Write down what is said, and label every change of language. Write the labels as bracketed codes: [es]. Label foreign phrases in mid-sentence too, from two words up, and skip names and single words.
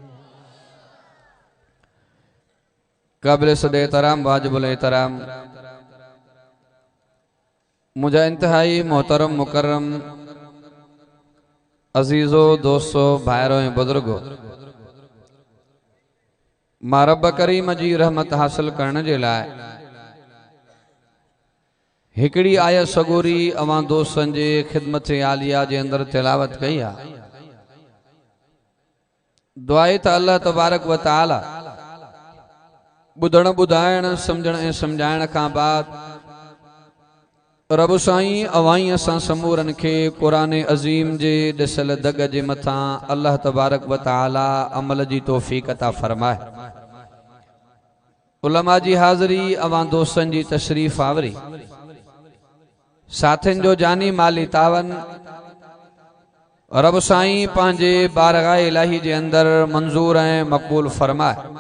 [sd] काबिल सदे एहतराम वाजिबुल एहतराम मुझा इंतहाई मोहतरम मुकर्रम अजीजो दोस्तों भाइरों ऐं बुजुर्गो, मां रब करीम जी रहमत हासिल करण जे लाइ हिकड़ी आयत सगोरी अवां दोस्तन जे खिदमत आलिया जे अंदर तिलावत कई आ। दुआए त अल्लाह तबारक व तआला बुधण बुधाइण समझण ऐं समझाइण खां बाद रब साईं अवाई असां समूरन के कुरान अज़ीम जे दिसल दग जे मथा अल्लाह तबारक व तआला अमल जी तौफीक अता फरमाए। उलमा जी हाज़री अवां दोस्तन जी तशरीफ आवरी साथिन जो जानी माली तावन रब साईं पांजे बारगाह इलाही जे अंदर मंजूर ऐं मकबूल फरमाए।